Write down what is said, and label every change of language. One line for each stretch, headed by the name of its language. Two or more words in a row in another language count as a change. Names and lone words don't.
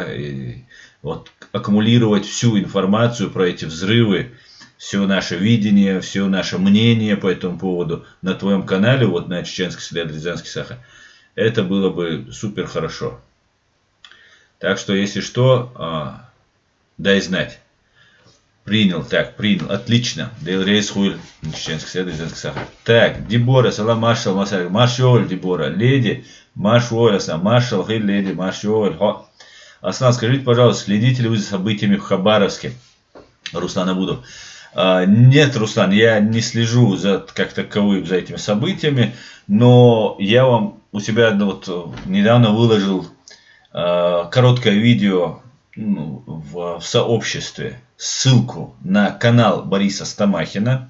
Russian: И вот аккумулировать всю информацию про эти взрывы, все наше видение, все наше мнение по этому поводу на твоем канале, вот на Чеченский след Рязанский сахар. Это было бы супер хорошо. Так что, если что, дай знать. Принял, отлично. Рейс хуйль, Чеченский след Рязанский сахар. Так, Дебора, салам, маршал, маршал, Дебора, леди, маршал, маршал, леди, маршал. Аслан, скажите, пожалуйста, следите ли вы за событиями в Хабаровске? Руслана буду. Нет, Руслан, я не слежу как таковым за этими событиями, но я вам у себя недавно выложил короткое видео в сообществе, ссылку на канал Бориса Стамахина.